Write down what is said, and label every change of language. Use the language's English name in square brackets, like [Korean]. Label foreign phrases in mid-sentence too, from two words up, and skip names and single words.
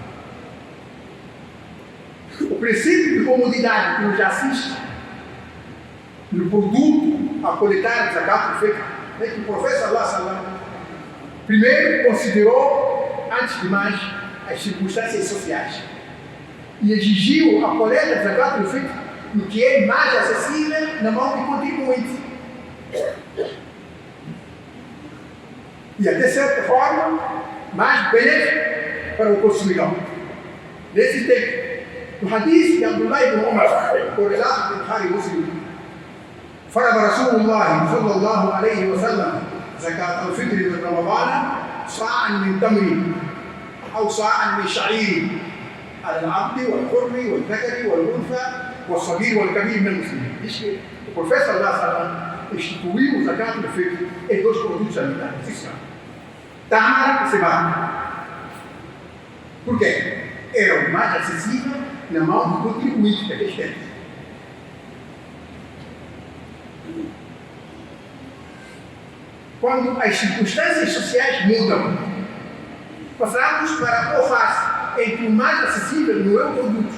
[Portuguese] O princípio de comodidade que nos assiste no produto a coletar de zakat do fitr é que o Profeta [Arabic] صلى الله عليه وسلم [Portuguese] primeiro considerou, antes de mais, as circunstâncias sociais e exigiu a coleta de zakat do fitr no que é mais acessível na mão do contribuinte. E até certa forma, mais benéfico para o consumidor. Nesse tempo, o hadith de Abdullah ibn Umar, correlato do [Arabic] Bukhari Muslim, فرض رسول الله صلى الله عليه وسلم زكاة الفطر من رمضان صاعا من تمر أو صاعا من شعير على العبد والحر والذكر والأنثى والصغير والكبير من المسلمين. [Portuguese] O profeta [Arabic] صلى الله عليه وسلم [Portuguese] instituiu o zakat do fitr em dois produtos alimentares: tâmara e cevada. Por quê? Era o mais acessível na mão do contribuinte daqueles tempos. Quando as circunstâncias sociais mudam, passamos para o fácil, em que o mais acessível não é o produto.